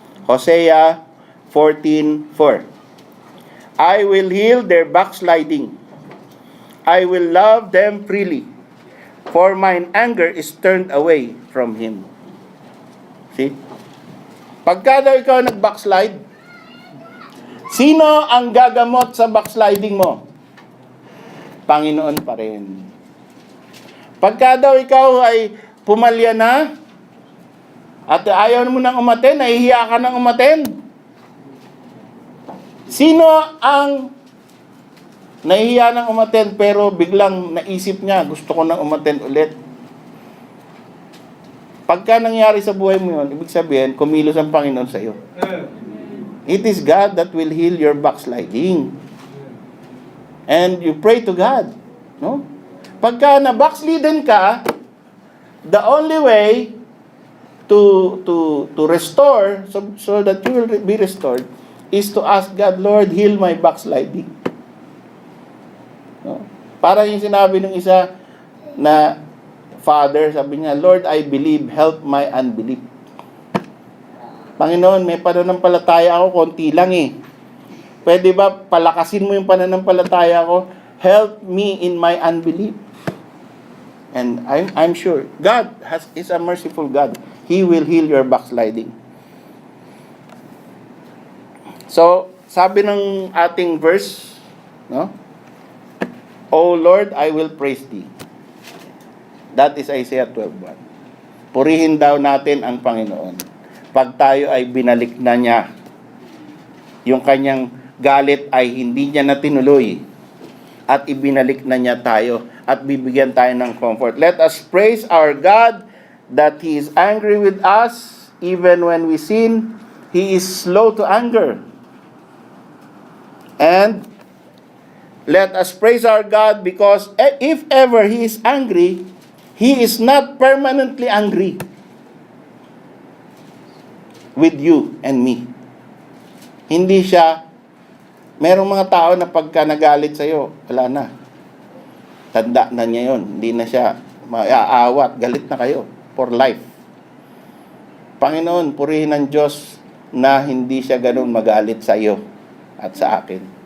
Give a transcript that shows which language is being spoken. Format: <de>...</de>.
<en>Hosea 14:4. I will heal their backsliding I will love them freely, for mine anger is turned away from him. See?</en> <tl>Pagka daw ikaw nag-backslide, sino ang gagamot sa backsliding mo? Panginoon pa rin. Pagka daw ikaw ay pumalya na, at ayaw mo nang umaten, nahihiya ka nang umaten, sino ang nahihiya nang umaten pero biglang naisip niya, gusto ko nang umaten ulit? Pagka nangyari sa buhay mo yun, ibig sabihin, kumilos ang Panginoon sa iyo.</tl> <en>It is God that will heal your backsliding. And you pray to God. No?</en> <tl>Pagka na-backsliden ka,</tl> <en>the only way to restore, so that you will be restored, is to ask God, Lord, heal my backsliding.</en> <tl>No? Para yung sinabi ng isa na father, sabi niya,</tl> <en>Lord, I believe, help my unbelief.</en> <tl>Panginoon, may pananampalataya ako, konti lang eh. Pwede ba palakasin mo yung pananampalataya ko?</tl> <en>Help me in my unbelief. And I'm sure God is a merciful God. He will heal your backsliding.</en> <tl>So, sabi ng ating verse, no?</tl> <en>O Lord, I will praise thee. That is Isaiah 12:1.</en> <tl>Purihin daw natin ang Panginoon. Pag tayo ay binalik na niya, yung kanyang galit ay hindi niya na tinuloy, at ibinalik na niya tayo, at bibigyan tayo ng comfort.</tl> <en>Let us praise our God that He is angry with us, even when we sin. He is slow to anger. And let us praise our God because if ever He is angry, He is not permanently angry with you and me.</en> <tl>Hindi siya, merong mga tao na pagka nagalit sa'yo, wala na. Tanda na niya yun. Hindi na siya maaawat. Galit na kayo</tl> <en>for life.</en> <tl>Panginoon, purihin ng Diyos na hindi siya ganun magalit sa iyo at sa akin.</tl>